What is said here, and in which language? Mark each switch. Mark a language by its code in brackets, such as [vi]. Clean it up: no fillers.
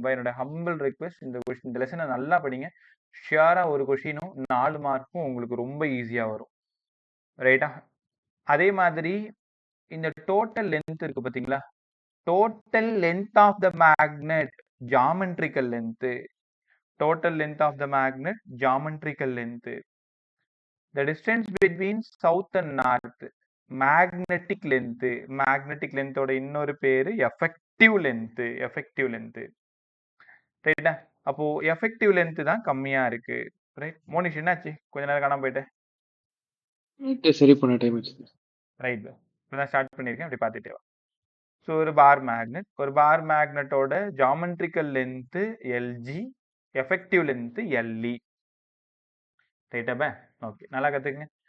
[ta] By என்னோட humble request, இந்த லெசனை நல்லா படிங்க. ஷியரா ஒரு கொஷினும் 4 மார்க்கும் உங்களுக்கு ரொம்ப ஈஸியா வரும். ரைட்டா? அதே மாதிரி இந்த டோட்டல் லென்த் இருக்கு பாத்தீங்களா? [en] Total length of the magnet, geometrical length. Total length of the magnet, geometrical length. The distance between south and north, magnetic length. [ta] Magnetic length ஓட இன்னொரு பேரு effective length. [en] effective length. ரைட்டா? [ta] அப்போ effective length தான் கம்மியா இருக்கு. ரைட்? மோனிஷ் என்னாச்சு? கொஞ்ச நேரம் காணாம போயிட்டேன். சரி பண்ண டைம் ஆச்சு. [en] Right. [ta] இப்பதான் ஸ்டார்ட் பண்ணிருக்கேன், அப்படி பார்த்துட்டே வா. ஸோ ஒரு பார் மேக்னெட், ஒரு பார் மேக்னெட்டோட geometrical length LG, effective length எல்இ. ரைட்டாப்பா? Okay, நல்லா கத்துக்குங்க.